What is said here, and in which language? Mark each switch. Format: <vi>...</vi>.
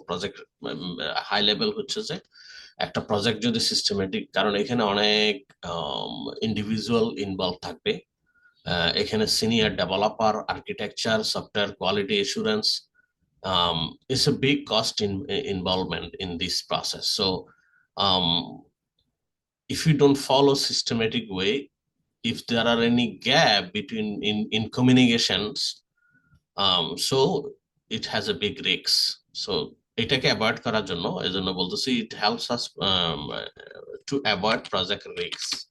<bn>Project high level হচ্ছে যে একটা প্রজেক্ট যদি সিস্টেমেটিক, কারণ এখানে অনেক ইন্ডিভিজুয়াল ইনভলভ থাকবে, এখানে senior developer, architecture, software quality assurance, it's a big cost involvement in this process.</bn> <en>So if you don't follow systematic way, if there are any gap between in communications, so it has a big risk. So এটাকে avoid করার জন্য এজন্য বলতেছি it helps us to avoid project risk.</en>